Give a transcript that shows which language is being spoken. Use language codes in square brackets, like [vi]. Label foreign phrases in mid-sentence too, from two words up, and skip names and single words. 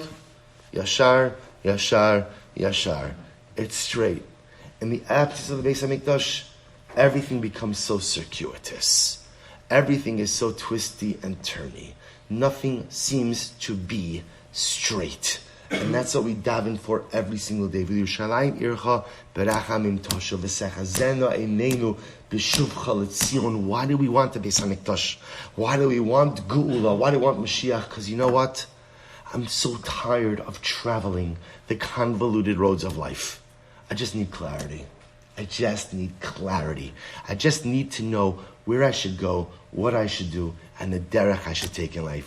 [he] ישר, ישר, ישר. [en] It's straight. In the absence of the Beis HaMikdash, everything becomes so circuitous. Everything is so twisty and turny. Nothing seems to be straight. And that's what we daven for every single day. [he] ולירושלים עירך ברחמים תשוב ותחזינה עינינו בשובך לציון. [en] Why do we want the Beis HaMikdash? Why do we want Geula? Why do we want Mashiach? Because you know what? I'm so tired of traveling the convoluted roads of life. I just need clarity. I just need clarity. I just need to know where I should go, what I should do, and the derech I should take in life.